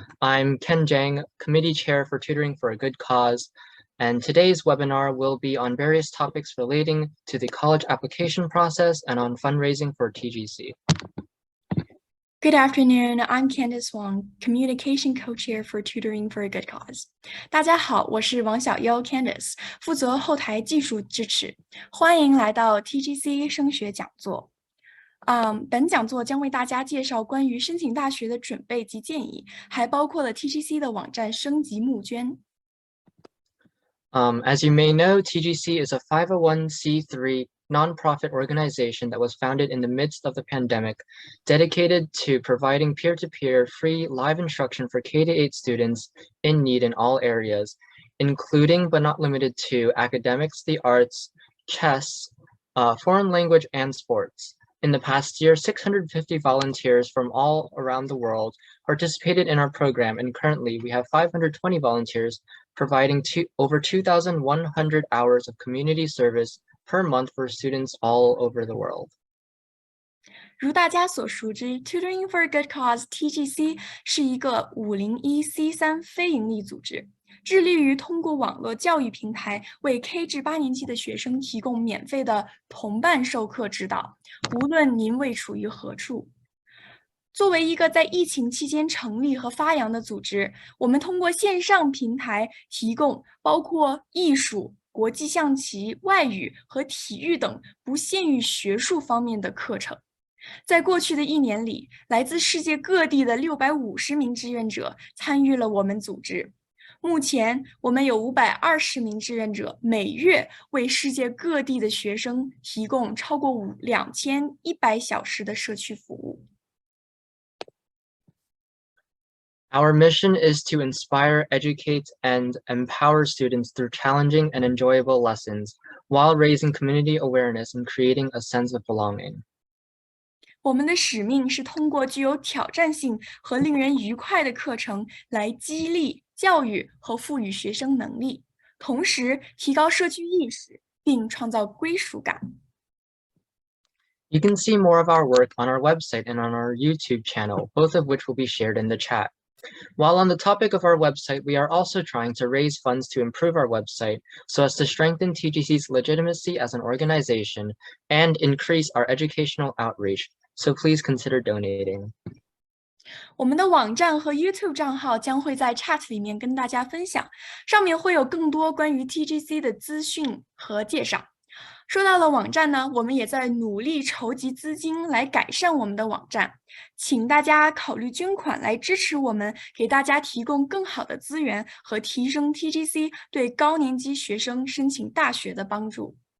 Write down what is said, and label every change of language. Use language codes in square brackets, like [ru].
[en] I'm Ken Jang, Committee Chair for Tutoring for a Good Cause, and today's webinar will be on various topics relating to the college application process and on fundraising for TGC. Good afternoon, I'm Candice Wang, Communication Co-Chair for Tutoring for a Good Cause. [zh] 大家好，我是王小优 Candice， 负责后台技术支持。欢迎来到 TGC 升学讲座。本讲座将为大家介绍关于申请大学的准备及建议，还包括了 TGC 的网站升级募捐。 [en] As you may know, TGC is a 501c3 nonprofit organization that was founded in the midst of the pandemic, dedicated to providing peer-to-peer free live instruction for K-8 students in need in all areas, including but not limited to academics, the arts, chess, foreign language, and sports. In the past year, 650 volunteers from all around the world participated in our program, and currently we have 520 volunteers providing over 2,100 hours of community service per month for students all over the world. [zh] 如大家所熟知 ，Tutoring for a Good Cause (TGC) 是一个501c3非营利组织，致力于通过网络教育平台为 K 至8年级的学生提供免费的同伴授课指导，无论您位处于何处。作为一个在疫情期间成立和发扬的组织，我们通过线上平台提供包括艺术、国际象棋、外语和体育等不限于学术方面的课程。在过去的1年里，来自世界各地的650名志愿者参与了我们组织。目前，我们有520名志愿者，每月为世界各地的学生提供超过2100小时的社区服务。 [en] Our mission is to inspire, educate, and empower students through challenging and enjoyable lessons, while raising community awareness and creating a sense of belonging. [zh] 我们的使命是通过具有挑战性和令人愉快的课程来激励、教育和赋予学生能力，同时提高社区意识，并创造归属感。 [en] You can see more of our work on our website and on our YouTube channel, both of which will be shared in the chat. While on the topic of our website, we are also trying to raise funds to improve our website so as to strengthen TGC's legitimacy as an organization and increase our educational outreach. So please consider donating. [zh] 我们的网站和 YouTube 账号将会在 chat 里面跟大家分享，上面会有更多关于 TGC 的资讯和介绍。说到了网站呢，我们也在努力筹集资金来改善我们的网站，请大家考虑捐款来支持我们，给大家提供更好的资源和提升 TGC 对高年级学生申请大学的帮助。